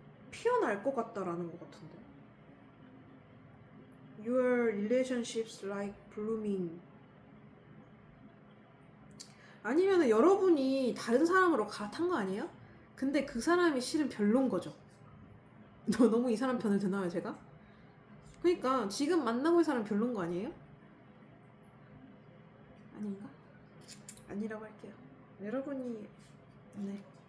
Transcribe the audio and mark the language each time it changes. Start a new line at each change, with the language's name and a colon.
Korean: 피어날 것 같다라는 것 같은데.
English: Your relationships like blooming.
Korean: 아니면은 여러분이 다른 사람으로 갈아탄 거 아니에요? 근데 그 사람이 실은 별론 거죠. 너무 이 사람 편을 드나요 제가? 그러니까 지금 만나고 있는 사람 별론 거 아니에요? 아닌가? 아니라고 할게요. 여러분이 네.